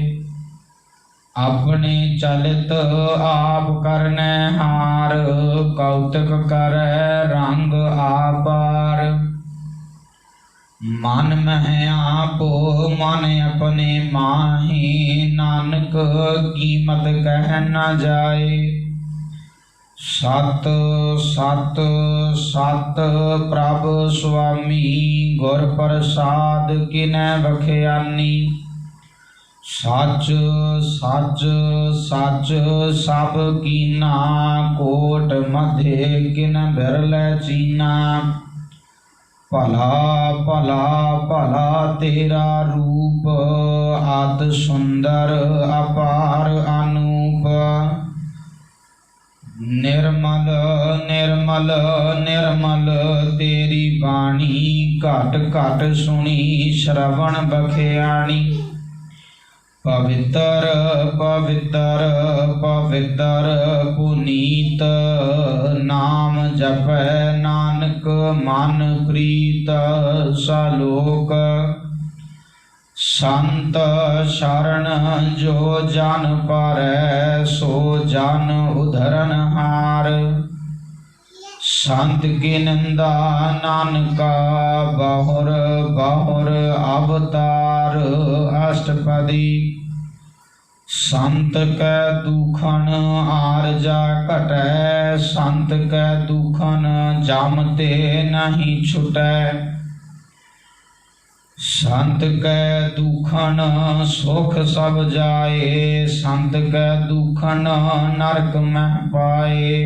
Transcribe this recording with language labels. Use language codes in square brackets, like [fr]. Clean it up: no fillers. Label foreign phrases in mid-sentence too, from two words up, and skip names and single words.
[pa] ਅਪਨੇ ਚਲਿਤ ਆਪ ਕਰਨੈ ਹਾਰ, ਕੌਤੁਕ ਕਰੈ ਰੰਗ ਆਪਾਰ। ਮਨ ਮਹ ਆਪ ਮਨ ਅਪਨੇ ਮਾਹੀ, ਨਾਨਕ ਕੀਮਤ ਕਹ ਨ ਜਾਏ। ਸਤ ਸਤ ਸਤ ਪ੍ਰਭ ਸੁਆਮੀ, ਗੁਰ ਪ੍ਰਸਾਦ ਕਿਨੈ ਬਖ੍ਯਾਨੀ। ਸਚ ਸਚ ਸਚ ਸਬ ਕੀਨਾ, ਕੋਟ ਮਧ੍ਯ ਕਿਨ ਬਿਰਲੈ ਚੀਨਾ। ਭਲਾ ਭਲਾ ਭਲਾ ਤੇਰਾ ਰੂਪ, ਅਤ ਸੁੰਦਰ ਅਪਾਰ ਅਨੂਪ। ਨਿਰਮਲ ਨਿਰਮਲ ਨਿਰਮਲ ਤੇਰੀ ਬਾਣੀ, ਘਟ ਘਟ ਸੁਨੀ ਸ੍ਰਵਣ ਬਖ੍ਯਾਣੀ। ਪਵਿਤ੍ਰ ਪਵਿਤ੍ਰ ਪਵਿਤ੍ਰ ਪੁਨੀਤ, ਨਾਮ ਜਪੈ ਨਾਨਕ ਮਨ ਪ੍ਰੀਤ। ਸਲੋਕ ਸੰਤ ਸ਼ਰਣ ਜੋ ਜਨ ਪਾਰੈ, ਸੋ ਜਨ ਉਧਰਨ ਹਾਰ। ਸੰਤ ਕੀ ਨਿੰਦਾ ਨਾਨਕਾ, ਬਹੁਰ ਬਹੁਰ ਅਵਤਾਰ ਅਸ਼ਟਪਦੀ। ਸੰਤ ਕੈ ਦੁਖਨ ਆਰਜਾ ਘਟੈ, ਸੰਤ ਕੈ ਦੁਖਨ ਜਮ ਤੇ ਨਹੀਂ ਛੁਟੈ। ਸੰਤ ਕੈ ਦੁਖਨ ਸੁਖ ਸਬ ਜਾਏ, ਸੰਤ ਕੈ ਦੁਖਨ ਨਰਕ ਮਹ ਪਾਏ।